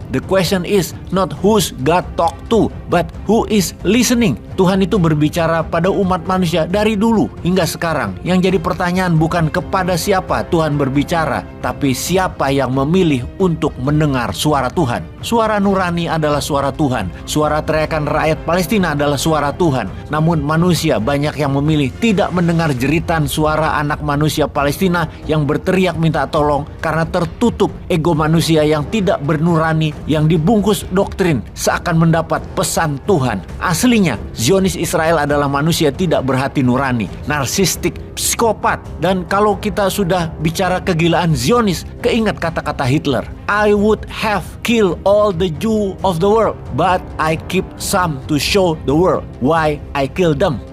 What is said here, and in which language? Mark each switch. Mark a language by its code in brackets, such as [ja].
[en] The question is not who's God talk to, but who is listening. [id] Tuhan itu berbicara pada umat manusia dari dulu hingga sekarang. Yang jadi pertanyaan bukan kepada siapa Tuhan berbicara, tapi siapa yang memilih untuk mendengar suara Tuhan. Suara nurani adalah suara Tuhan. Suara teriakan rakyat Palestina adalah suara Tuhan. Namun manusia banyak yang memilih tidak mendengar jeritan suara anak manusia Palestina yang berteriak minta tolong karena tertutup ego manusia yang tidak bernurani, yang dibungkus doktrin seakan mendapat pesan Tuhan. Aslinya Zionis Israel adalah manusia tidak berhati nurani, narsistik, psikopat. Dan kalau kita sudah bicara kegilaan Zionis, keingat kata-kata Hitler, [en] I would have killed all the Jew of the world, but I keep some to show the world why I killed them.